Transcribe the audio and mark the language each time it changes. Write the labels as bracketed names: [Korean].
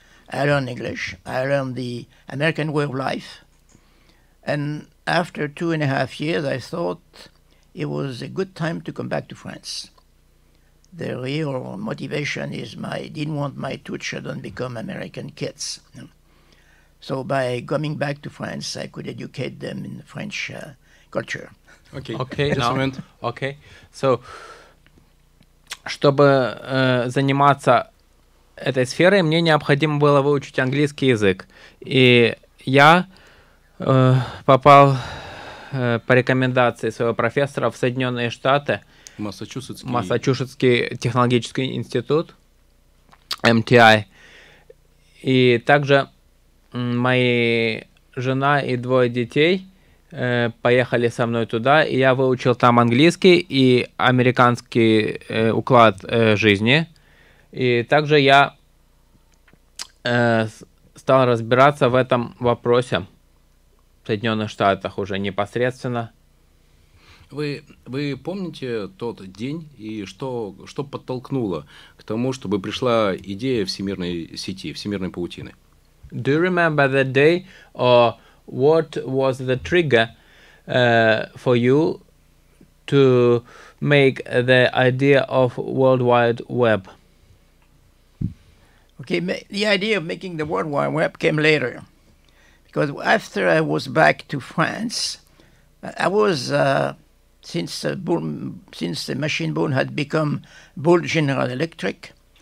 [English] I learned English, I learned the American way of life, and after 2.5 years I thought it was a good time to come back to France. The real motivation is I didn't want my 2 children to become American kids. So by coming back to France, I could educate them in French culture. Okay, now, okay. [Russian] So, чтобы заниматься этой сферой, мне необходимо было выучить английский язык. И я попал по рекомендации своего профессора в Соединенные Штаты, Массачусетский технологический институт, MTI. И также мои жена и 2 детей поехали со мной туда, и я выучил там английский и американский уклад жизни. И также я стал разбираться в этом вопросе в Соединенных Штатах уже непосредственно. Вы помните тот день и что подтолкнуло к тому, чтобы пришла идея всемирной сети, всемирной паутины? [English] Do you remember that day, or what was the trigger for you to make the idea of World Wide Web? Okay, the idea of making the World Wide Web came later, because after I was back to France, I was since the Machine Bull had become Bull General Electric,